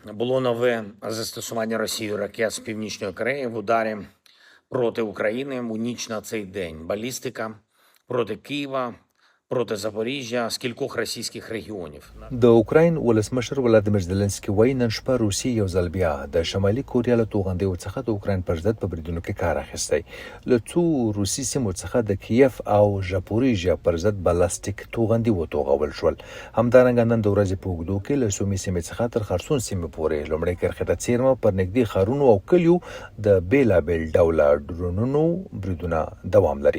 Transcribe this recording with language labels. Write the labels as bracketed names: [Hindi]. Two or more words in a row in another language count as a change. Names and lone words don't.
[Ukrainian] було нове застосування Росією ракет з Північної Кореї в ударі проти України у ніч на цей день. Балістика проти Києва, проти Запоріжжя, з кількох російських регіонів. [Pashto] د اوکراین ولسمشر ولادیمیر زيلنسکي وایي نن شپه روسیې یو ځل بیا د شمالي کوریا له توغندیو څخه د اوکراین پر ضد په بریدونو کې کار اخیستی. له څو روسي سیمو څخه د کیف او ژاپوریژیا پر ضد بلاستیک توغندي وتوغول شول. همدارنګه نن د ورځې په اوږدو کې له سومي سیمې څخه تر خرسون سیمې پورې لومړۍ کرښې ته څیرمه پر نږدې ښارونو او کلیو د بېلابېل ډوله ډرونونو بریدونه دوام لري.